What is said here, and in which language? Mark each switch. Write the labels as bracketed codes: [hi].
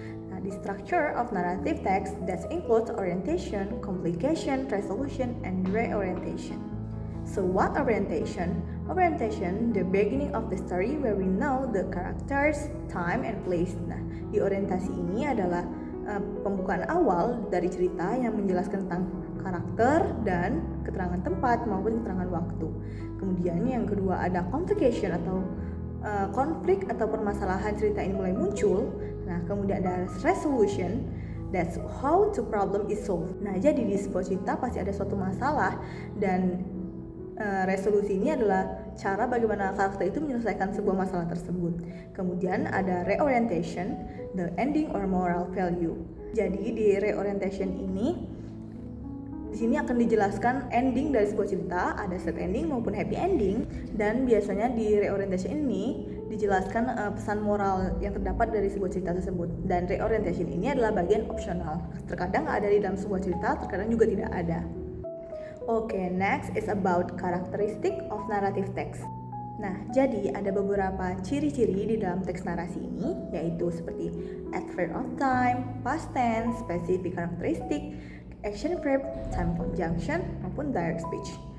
[id] Nah, di [en] structure of narrative text that includes orientation, complication, resolution, and reorientation. So what orientation? Orientation, the beginning of the story where we know the characters, time, and place. [id] Nah, di orientasi ini adalah pembukaan awal dari cerita yang menjelaskan tentang karakter dan keterangan tempat maupun keterangan waktu. Kemudian yang kedua ada complication atau konflik atau permasalahan cerita ini mulai muncul. Nah, kemudian ada resolution. [en] That's how the problem is solved. [id] Nah, jadi di sebuah cerita pasti ada suatu masalah dan resolusi ini adalah cara bagaimana karakter itu menyelesaikan sebuah masalah tersebut. Kemudian ada [en] reorientation, the ending or moral value. [id] Jadi di reorientation ini di sini akan dijelaskan ending dari sebuah cerita, ada sad ending maupun happy ending, dan biasanya di reorientation ini dijelaskan pesan moral yang terdapat dari sebuah cerita tersebut. Dan reorientation ini adalah bagian opsional. Terkadang ada di dalam sebuah cerita, terkadang juga tidak ada. [en] Oke, next is about characteristic of narrative text. [id] Nah, jadi ada beberapa ciri-ciri di dalam teks narasi ini, yaitu seperti adverb of time, past tense, specific characteristic, action verb, time conjunction, maupun direct speech.